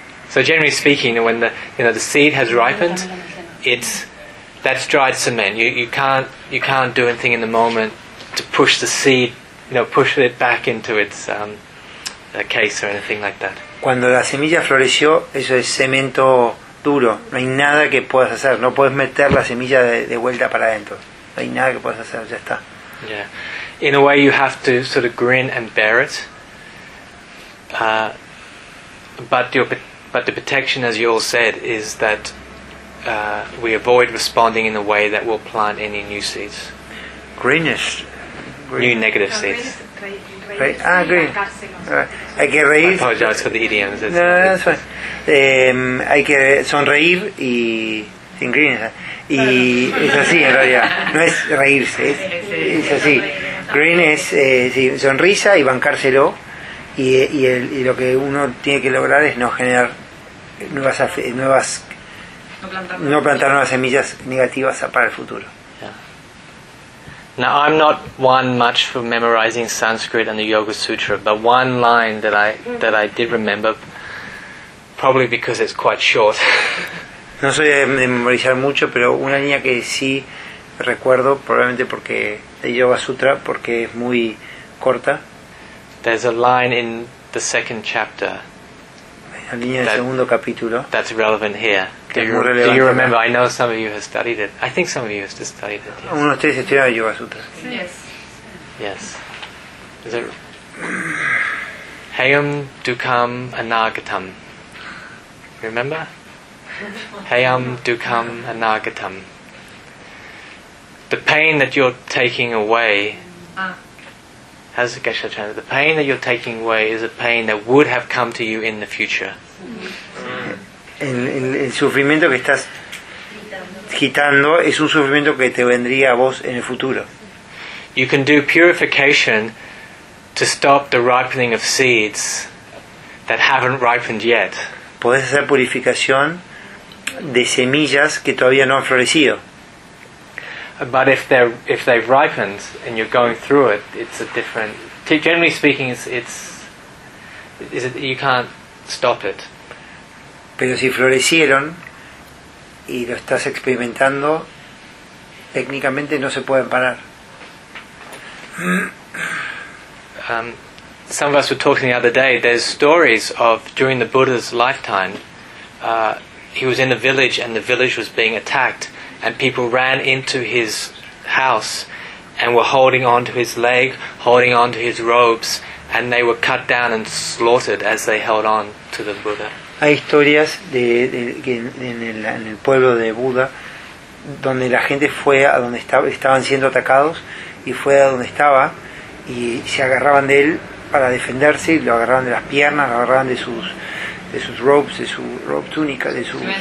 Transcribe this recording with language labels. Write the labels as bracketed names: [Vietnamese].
[English] So generally speaking, when the seed has ripened, that's dried cement. You can't do anything in the moment to push the seed you know, push it back into its case or anything like that. [Spanish] Cuando la semilla floreció, eso es cemento duro. No hay nada que puedas hacer. No puedes meter la semilla de vuelta para adentro. No hay nada que puedas hacer. Ya está. [English] Yeah. In a way, you have to sort of grin and bear it. But the protection, as you all said, is that we avoid responding in a way that will plant any new seeds. Greenish. New negative seeds. [Spanish] Hay que reír. [English] I apologize for the idioms. [Spanish] Hay que sonreír y sin greenish. Y es así en realidad. No es reírse. Es así. Green es sonrisa y bancárselo. Y lo que uno tiene que lograr es no generar no plantar nuevas semillas negativas para el futuro. [English] Now, I'm not one much for memorizing Sanskrit and the Yoga Sutra, but one line that I did remember, probably because it's quite short. [Spanish] No soy de memorizar mucho, pero una línea que sí recuerdo, probablemente porque de Yoga Sutra, porque es muy corta. [English] There's a line in the second chapter. [Spanish] La línea del segundo capítulo. [English] That's relevant here. Do you remember? I know some of you have studied it. I think some of you have studied it. [Spanish] Uno de ustedes estudió Yoga Sutra. [English] Yes. Is it? [Sanskrit] Hayam Dukam Anagatam. [English] Remember? [Sanskrit] Hayam Dukam Anagatam. [English] The pain that you're taking away. How's the Geshe translate? The pain that you're taking away is a pain that would have come to you in the future. [Spanish] El sufrimiento que estás quitando es un sufrimiento que te vendría a vos en el futuro. [English] You can do purification to stop the ripening of seeds that haven't ripened yet. [Spanish] Puedes hacer purificación de semillas que todavía no han florecido. [English] But if they've ripened and you're going through it, it's a different. Generally speaking, you can't stop it. [Spanish] Pero si florecieron y lo estás experimentando, técnicamente no se pueden parar. [English] Some of us were talking the other day. There's stories of during the Buddha's lifetime, he was in a village and the village was being attacked. And people ran into his house and were holding on to his leg, holding on to his robes, and they were cut down and slaughtered as they held on to the Buddha. [Spanish] Hay historias en el pueblo de Buda donde la gente fue a donde estaban siendo atacados y fue a donde estaba y se agarraban de él para defenderse, lo agarraban de las piernas, lo agarraban de sus robes, de su robe túnica, de su